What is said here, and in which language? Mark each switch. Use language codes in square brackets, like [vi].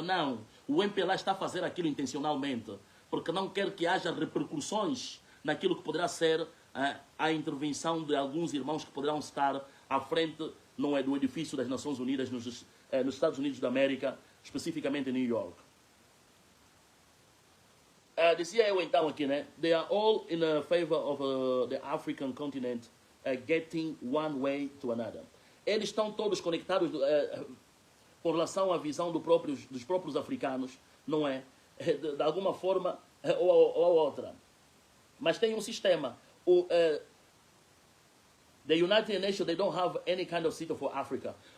[pt] Não, o MPLA está a fazer aquilo intencionalmente, porque não quer que haja repercussões naquilo que poderá ser a intervenção de alguns irmãos que poderão estar à frente, não é, do edifício das Nações Unidas nos Estados Unidos da América, especificamente em New York. Dizia eu então aqui, né? [en] They are all in favor of the African continent getting one way to another. [pt] Eles estão todos conectados com relação à visão dos próprios africanos, não é? De alguma forma ou a outra. Mas tem um sistema. [en] The United Nations, they don't have any kind of system for Africa.